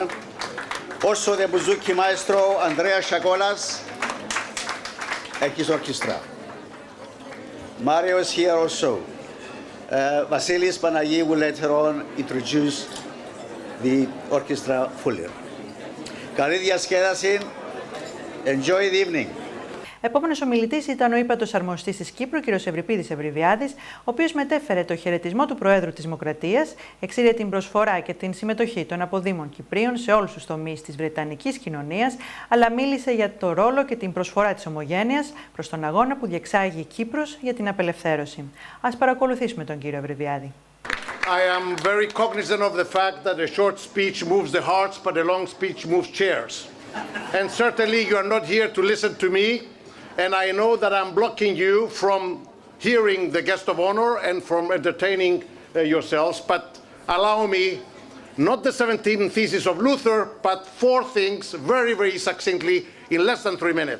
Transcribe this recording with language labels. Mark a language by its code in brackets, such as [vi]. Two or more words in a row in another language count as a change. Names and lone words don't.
[en] Also, the bouzouki maestro, Andreas Shakolas, and his orchestra. Mario is here also. Vasilis Panagi will later on introduce the orchestra fully. [el] Καλή διασκέδαση. [en] Enjoy the evening. [el] Επόμενος ομιλητής ήταν ο ύπατος αρμοστής της Κύπρου, κ. Ευριπίδης Ευριβιάδης, ο οποίος μετέφερε το χαιρετισμό του Προέδρου της Δημοκρατίας, εξήρε την προσφορά και την συμμετοχή των αποδήμων Κυπρίων σε όλους τους τομείς της Βρετανικής κοινωνίας, αλλά μίλησε για το ρόλο και την προσφορά της ομογένειας προς τον αγώνα που διεξάγει η Κύπρος για την απελευθέρωση. Ας παρακολουθήσουμε τον κύριο Ευριβιάδη. [en] I am very cognizant of the fact that a short speech moves the hearts, but a long speech moves chairs. And certainly you are not here to listen to me, and I know that I'm blocking you from hearing the guest of honor and from entertaining yourselves, but allow me, not the 17 theses of Luther, but 4 things very, very succinctly in less than 3 minutes.